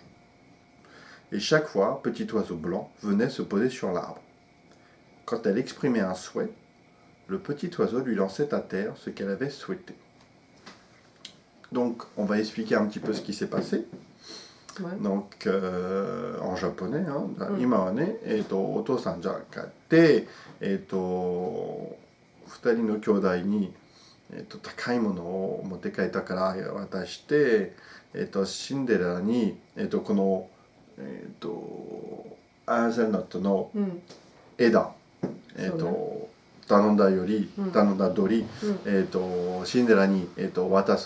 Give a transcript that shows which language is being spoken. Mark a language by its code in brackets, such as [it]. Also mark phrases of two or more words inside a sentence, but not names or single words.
[fr] Et chaque fois, un petit oiseau blanc venait se poser sur l'arbre. Quand elle exprimait un souhait, le petit oiseau lui lançait à terre ce qu'elle avait souhaité. Donc, on va expliquer un petit peu ce qui s'est passé. Donc, en japonais, [ja] 今はね、お父さんじゃ帰って、2人の兄弟に、高いものを持って帰ったから渡して、シンデレラに、この、アーゼルナットの枝、頼んだ通り、シンデレラに、渡す。